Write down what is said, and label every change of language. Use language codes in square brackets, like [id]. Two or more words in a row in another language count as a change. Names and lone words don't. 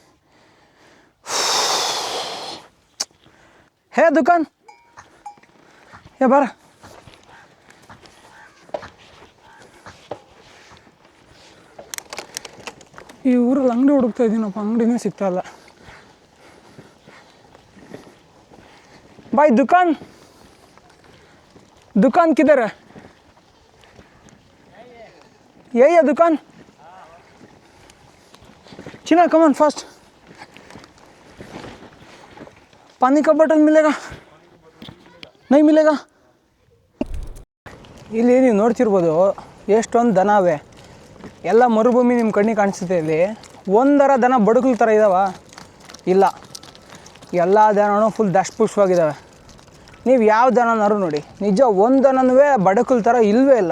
[kn] ಹೇ ದುಕಾನ್ ಬಾರ. ಈ ಊರಲ್ಲಿ ಅಂಗಡಿ ಹುಡುಕ್ತಾ ಇದ್ದೀನಪ್ಪ, ಅಂಗಡಿನೇ ಸಿಗ್ತಾಯಿಲ್ಲ. [hi] भाई दुकान किधर है? यही है दुकान. चिना [en] come on fast. [hi] पानी का बोतल मिलेगा? नहीं मिलेगा. [kn] ಇಲ್ಲಿ ನೀವು ನೋಡ್ತಿರ್ಬೋದು ಎಷ್ಟೊಂದು ದನ ಅವೆ. ಎಲ್ಲ ಮರುಭೂಮಿ ನಿಮ್ಮ ಕಣ್ಣಿಗೆ ಕಾಣಿಸುತ್ತೆ. ಇಲ್ಲಿ ಒಂದರ ದನ ಬಡುಕಲ್ ಥರ ಇದ್ದಾವ? ಇಲ್ಲ, ಎಲ್ಲ ದನನೂ ಫುಲ್ ದಷ್ಟಪುಷ್ಟವಾಗಿದ್ದಾವೆ. ನೀವು ಯಾವ ದನನಾರು ನೋಡಿ, ನಿಜ ಒಂದು ದನನೂ ಬಡಕಲ್ ಥರ ಇಲ್ಲವೇ ಇಲ್ಲ.